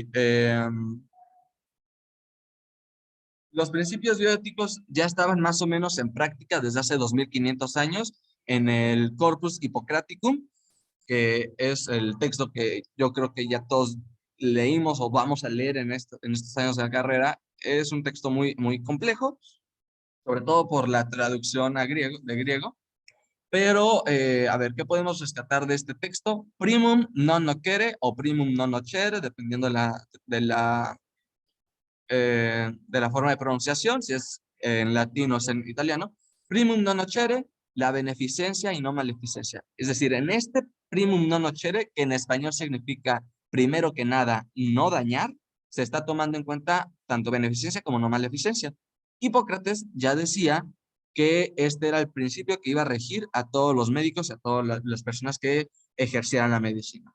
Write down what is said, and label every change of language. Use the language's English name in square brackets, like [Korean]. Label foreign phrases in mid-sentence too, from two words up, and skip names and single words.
[Spanish] Los principios bioéticos ya estaban más o menos en práctica desde hace 2500 años en el Corpus Hippocraticum, que es el texto que yo creo que ya todos leímos o vamos a leer en estos años de la carrera. Es un texto muy, muy complejo, sobre todo por la traducción de griego. Pero, a ver, ¿qué podemos rescatar de este texto? [Latin] Primum non nocere o primum non nocere, [Spanish] dependiendo de la forma de pronunciación, si es en latín o es en italiano. [Latin] Primum non nocere, [Spanish] la beneficencia y no maleficencia. Es decir, en este [Latin] primum non nocere, [Spanish] que en español significa primero que nada no dañar, se está tomando en cuenta tanto beneficencia como no maleficencia. Hipócrates ya decía que este era el principio que iba a regir a todos los médicos y a todas las personas que ejercieran la medicina.